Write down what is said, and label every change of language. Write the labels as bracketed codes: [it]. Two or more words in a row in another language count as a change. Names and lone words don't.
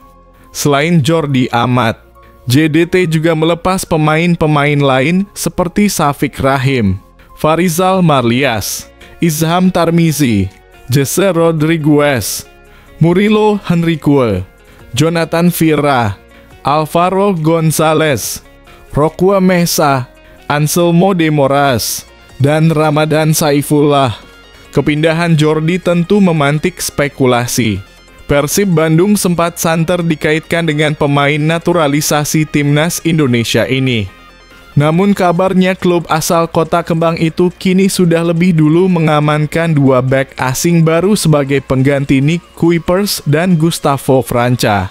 [id] Selain Jordi Amat, JDT juga melepas pemain-pemain lain seperti Syafiq Rahim, Farizal Marlias, Izham Tarmizi, Jesse Rodriguez, Murilo Henrique, Jonathan Vira, Alvaro Gonzalez, Roqua Mesa, Anselmo de Moraes, dan Ramadan Saifullah. Kepindahan Jordi tentu memantik spekulasi. Persib Bandung sempat santer dikaitkan dengan pemain naturalisasi timnas Indonesia ini. Namun kabarnya klub asal Kota Kembang itu kini sudah lebih dulu mengamankan dua bek asing baru sebagai pengganti Nick Kuipers dan Gustavo Franca.